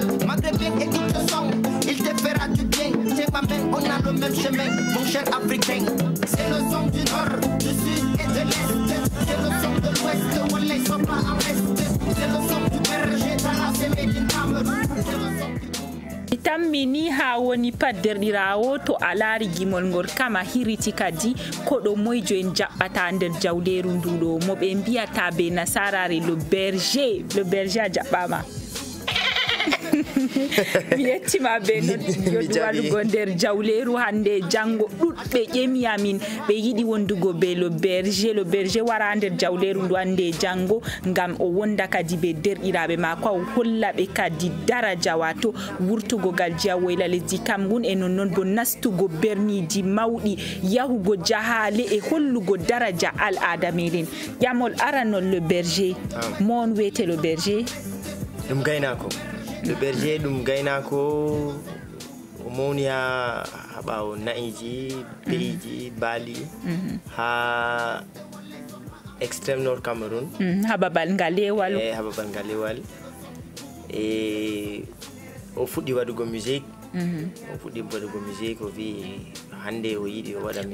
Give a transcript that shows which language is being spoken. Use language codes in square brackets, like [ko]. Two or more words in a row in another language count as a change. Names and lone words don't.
[fr] Maghrébien, écoute le son, il te fera du bien. C'est ma main, on a le même chemin, mon cher africain. C'est le son du nord, du sud et de l'est. C'est le son de l'ouest, où les sont pas en reste. C'est le son du berger, Tara, c'est Médine Cameroun. C'est le son du [ff] tammini ha woni padderdirawo to alari gimol ngol kama hiriti kadi kodo moyjo en jabbata nder jawleru ndudo mo be mbiyata be nasarare le berger a jabbama Bietima beno yoduwalugo nder jawleru hande jango dudbe ƴemi amin be yidi wondugo be [fr] le berger [ff] wara nder jawleru ndu hande jango ngam o wonda kadi be derɗiraɓe mako o holla be kadi daraja wato wurtugo galjiya woyla lesdi Cameroun e nonnon bo nastugo berniji mawɗi yahugo jahale e hollugo daraja al'ada meɗen ƴamol aranol [fr] le berger [ff] mon wete [fr] le berger [ff] ɗum gaynako [fr] le berger [ff] ɗum gaynako o mawni ha ɓawo na'iji beiji baali ha extreme nord Cameroun ha babal ngalewal e o fuɗɗi waɗugo musique o wi hande o yiɗi o waɗa